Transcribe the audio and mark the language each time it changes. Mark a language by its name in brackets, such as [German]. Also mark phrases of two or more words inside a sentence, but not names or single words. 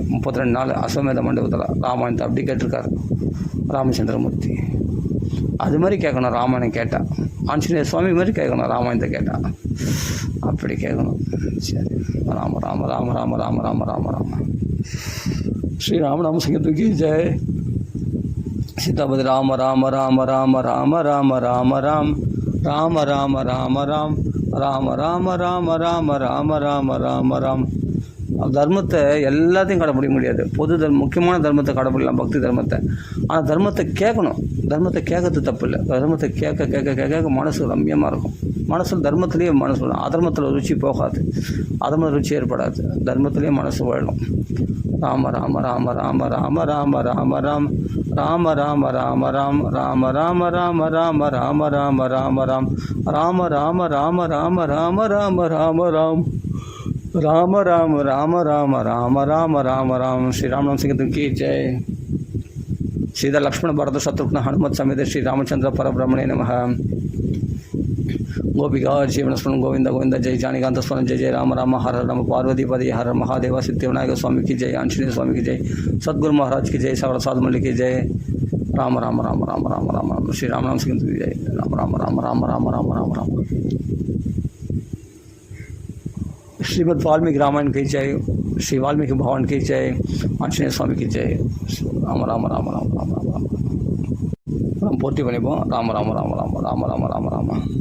[Tamil] 32 நாள் அஸ்வமேத மண்டபத்தில் ராமாயணத்தை அப்படி கேட்டிருக்காரு ராமச்சந்திரமூர்த்தி. அது மாதிரி கேட்கணும் ராமாயணம் கேட்டால். ஆஞ்சநேய சுவாமி மாதிரி கேட்கணும் ராமாயணத்தை கேட்டால், அப்படி கேட்கணும். சரி, ராம ராம ராம ராம ராம ராம ராம ராம ஸ்ரீராம நாம சங்கத்துக்கு ஜெய். சீதாபதி ராம ராம ராம ராம ராம ராம ராம ராம் ராம ராம ராம ராம் ராம ராம ராம ராம ராம ராம ராம ராம். தர்மத்தை எல்லாத்தையும் கடைப்பிடிக்க முடியாது. முக்கியமான தர்மத்தை கடைப்பிடிக்கலாம், பக்தி தர்மத்தை. ஆனால் தர்மத்தை கேட்கணும். தர்மத்தை கேட்கறது தப்பு இல்லை. தர்மத்தை கேட்க கேட்க கேட்க மனசு ரம்யமாக இருக்கும். மனசில் தர்மத்திலேயே மனசு விடும். அதர்மத்தில் ருச்சி போகாது, அதர்ம ருச்சி ஏற்படாது. தர்மத்திலேயே மனசு வாழும். ராம ராம ராம ராம ராம ராம ராம ராம் ராம ராம ராம ராம் ராம ராம ராம ராம ராம ராம ராம ராம் ராம ராம ராம ராம ராம ராம ராம ராம் ராம ராம ராம ராம ராம ராம ராம ராம். ஸ்ரீராம சிங்கத்துக்கு ஜெய். [Sanskrit] सीता लक्ष्मण भरत शत्रुघ्न हनुमत् समेत श्री रामचन्द्र परब्रह्मणे नमः. [Hindi] गोपिका जीवनस्मरण गोविंद गोविंद जय जानिकांत स्मरण जय जय राम राम हर राम पार्वती पति हर महादेवा सिद्धिविनायक स्वामी की जय. आंजनेय स्वामी की जय. सद्गुरु महाराज की जय. सागर साध मल्लिक की जय. राम राम राम राम राम राम राम. श्री राम नाम सिंह की जय. राम राम राम राम राम राम राम राम. श्रीमद् वाल्मीकि रामायण की जय. श्री वाल्मीकि भगवान की जय. आंजनेय स्वामी की जय. राम राम राम राम राम राम राम. [Tamil] போட்டி பண்ணிப்போம். ராம ராம ராம ராம ராம ராம ராம ராம.